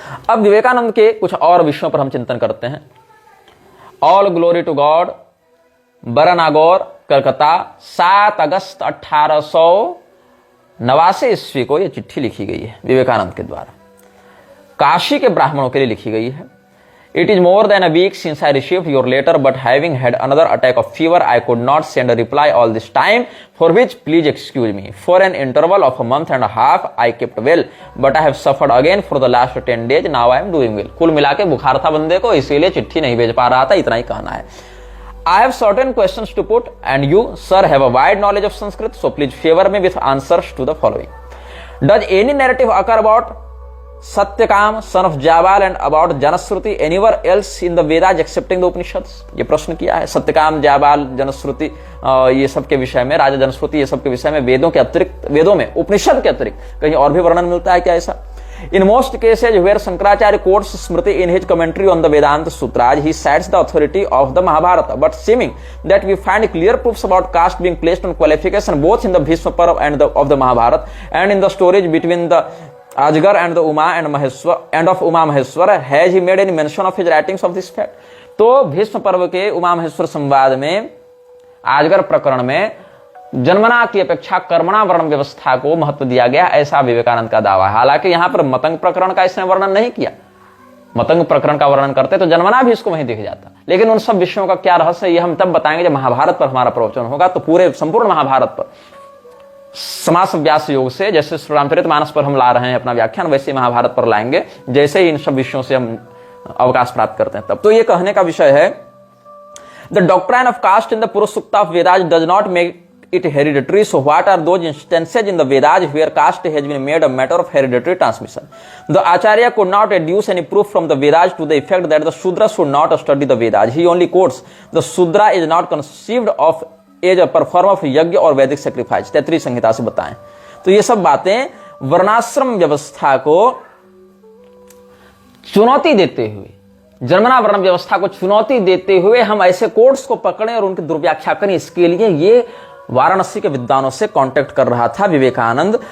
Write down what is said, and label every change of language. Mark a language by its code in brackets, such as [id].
[hi] अब विवेकानंद के कुछ और विषयों पर हम चिंतन करते हैं। [en] all glory to God, [hi] बरनागौर, Calcutta, 7 अगस्त 1889 ईस्वी को यह चिट्ठी लिखी गई है विवेकानंद के द्वारा, काशी के ब्राह्मणों के लिए लिखी गई है। [en] It is more than a week since I received your letter, but having had another attack of fever, I could not send a reply all this time, for which please excuse me. For an interval of a month and a half, I kept well, but I have suffered again for the last 10 days. Now I am doing well. [hi] कुल मिला के बुखार था बंदे को, इसीलिए चिट्ठी नहीं भेज पा रहा था, इतना ही कहना है। [en] I have certain questions to put, and you, sir, have a wide knowledge of Sanskrit, so please favor me with answers to the following. Does any narrative occur about Satyakama son of Jabala and about Janashruti anywhere else in the Vedas excepting the Upanishads? [hi] ये प्रश्न किया है। सत्यकाम, जाबाल, जनश्रुति, ये सब के विषय में, राजा जनश्रुति, ये सब के विषय में वेदों के अतिरिक्त, वेदों में उपनिषद के अतिरिक्त कहीं और भी वर्णन मिलता है क्या ऐसा? [en] In most cases where Shankaracharya quotes Smriti in his commentary on the Vedanta Sutras, he cites the authority of the Mahabharata, but seeming that we find clear proofs about caste being placed on qualification both in the Bhishma Parv and of the Mahabharata, and in the stories between the Ajgar and the Uma and Maheshwar and of Uma Maheshwar. Has he made any mention of his writings of this fact? [hi] तो भीष्म पर्व के उमा महेश्वर संवाद में, आजगर प्रकरण में जन्मना की अपेक्षा कर्मणा वर्ण व्यवस्था को महत्व दिया गया, ऐसा विवेकानंद का दावा है। हालांकि यहां पर मतंग प्रकरण का इसने वर्णन नहीं किया। मतंग प्रकरण का वर्णन करते तो जन्मना भी इसको वहीं दिख जाता। लेकिन उन सब विषयों का क्या रहस्य, ये हम तब बताएंगे जब महाभारत पर हमारा प्रवचन होगा। तो पूरे संपूर्ण महाभारत पर समास व्यास योग से, जैसे श्री रामचरितमानस पर हम ला रहे हैं अपना व्याख्यान, वैसे महाभारत पर लाएंगे, जैसे ही इन सब विषयों से हम अवकाश प्राप्त करते हैं तब। तो ये कहने का विषय है, [en] The doctrine of caste in the Purusha Sukta of Vedas does not make it hereditary. So what are those instances in the Vedas where caste has been made a matter of hereditary transmission? The Acharya could not adduce any proof from the Vedas to the effect that the Shudra should not study the Vedas. He only quotes, the Shudra is not conceived of as a perform of yajna और Vedic sacrifice, [hi] Taittiriya संहिता से बताएं। तो ये सब बातें वर्णाश्रम व्यवस्था को चुनौती देते हुए, जन्मना वर्ण व्यवस्था को चुनौती देते हुए हम ऐसे कोड्स को पकड़ें और उनकी दुर्व्याख्या करें, इसके लिए ये वाराणसी के विद्वानों से कांटेक्ट कर रहा था विवेकानंद।